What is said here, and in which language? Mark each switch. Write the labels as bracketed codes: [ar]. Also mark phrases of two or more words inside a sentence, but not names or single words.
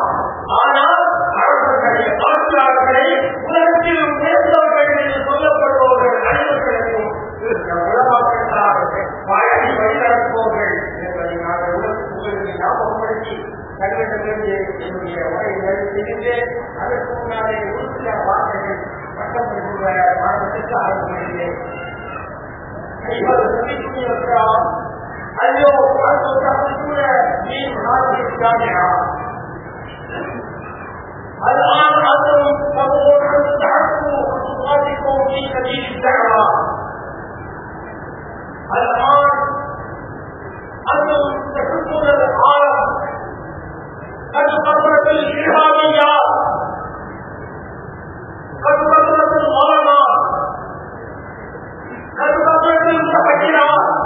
[ta] ஆனால் அரசர்களை ஆட்சியாளர்களை உலகத்தில் உயர்ந்தவர்கள் என்று சொல்லப்படுபவர்கள் அனைவர்களுக்கும் வாழி வழிநடத்துபவர்கள் என்பதை நாங்கள் உங்களுக்கு ஞாபகப்படுத்தி தங்களிடமிருந்து என்னுடைய உரையை செய்கின்றேன். அதற்கு முன்னாலே ஒரு சில வார்த்தைகள் பட்டம் பெற்றுள்ள மாணவர்களுக்கு ஆரம்பிக்கிறேன். [ar] ஐயோ الآن أنتم تبغون أن تعرفوا خطواتكم في سبيل الدعوة. الآن أنتم تحبون العالم قد كثرت الإرهابيات، قد كثرت الظلمات، قد كثرت المتفجرات.